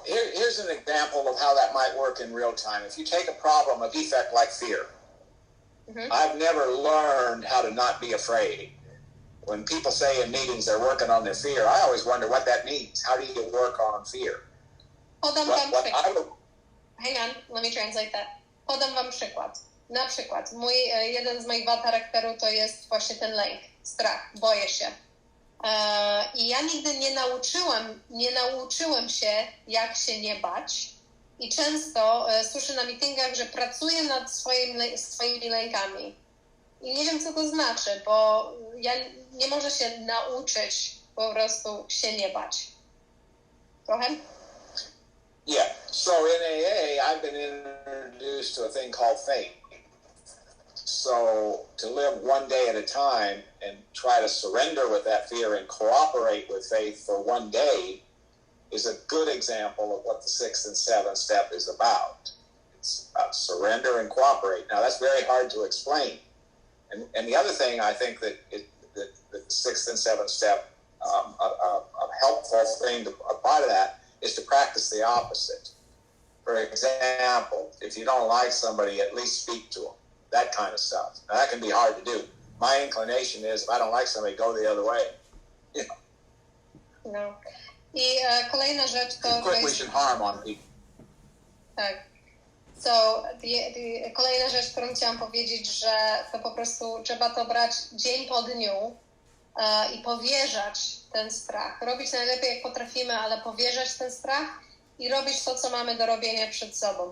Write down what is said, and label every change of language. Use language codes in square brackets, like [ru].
[en] Here's an example of how that might work in real time. If you take a problem, a defect like fear, I've never learned how to not be afraid. When people say in meetings they're working on their fear, I always wonder what that means. How do you work on fear? [pl] Podam wam przykład. [en] Hang on, let me translate that. [pl] Podam wam przykład. Na przykład, jeden z moich wad charakteru to jest właśnie ten lęk, strach, boję się. I ja nigdy nie nauczyłem się, jak się nie bać. I często słyszę na meetingach, że pracuję nad swoimi lękami. I nie wiem, co to znaczy, bo ja nie mogę się nauczyć po prostu się nie bać. Trochę? [en] Yeah. So in AA, I've been introduced to a thing called faith. So to live one day at a time and try to surrender with that fear and cooperate with faith for one day is a good example of what the 6th and 7th step is about. It's about surrender and cooperate. Now that's very hard to explain. And the other thing I think that the 6th and 7th step, a helpful thing to apply to that is to practice the opposite. For example, if you don't like somebody, at least speak to them. That kind of stuff. Now that can be hard to do. My inclination is if I don't like somebody, go the other way. You know. [pl] No. I kolejna rzecz to... [en] Quickly should harm on people. [pl] Tak. So, kolejna rzecz, którą chciałam powiedzieć, że to po prostu trzeba to brać dzień po dniu i powierzać ten strach. Robić najlepiej, jak potrafimy, ale powierzać ten strach i robić to, co mamy do robienia przed sobą.